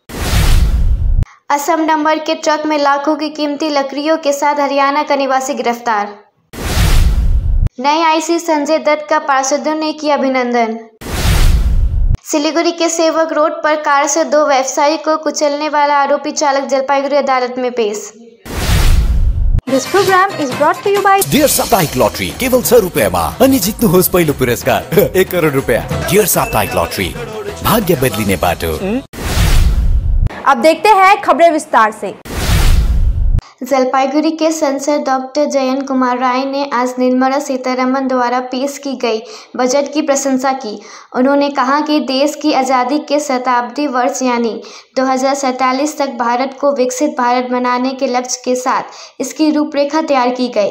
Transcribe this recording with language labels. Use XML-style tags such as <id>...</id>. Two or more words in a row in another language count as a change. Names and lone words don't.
<hi>असम नंबर के ट्रक में लाखों की कीमती लकड़ियों के साथ हरियाणा का निवासी गिरफ्तार। नए आईसी संजय दत्त का पार्षदों ने किया अभिनंदन। सिलीगुड़ी के सेवक रोड पर कार से 2 व्यवसायी को कुचलने वाला आरोपी चालक जलपाईगुड़ी अदालत में पेश।</hi> <en>This program is brought to you by</en> <ne>डियर साप्ताहिक लॉटरी केवल 100 रुपैयाँमा अनि जित्नुहोस् पहिलो पुरस्कार 1 करोड रुपैयाँ। डियर साप्ताहिक लॉटरी, भाग्य बदलिने बाटो।</ne> <hi>अब देखते हैं खबरें विस्तार से। जलपाईगुड़ी के सांसद डॉक्टर जयंत कुमार राय ने आज निर्मला सीतारमण द्वारा पेश की गई बजट की प्रशंसा की। उन्होंने कहा कि देश की आज़ादी के शताब्दी वर्ष यानी 2047 तक भारत को विकसित भारत बनाने के लक्ष्य के साथ इसकी रूपरेखा तैयार की गई।</hi>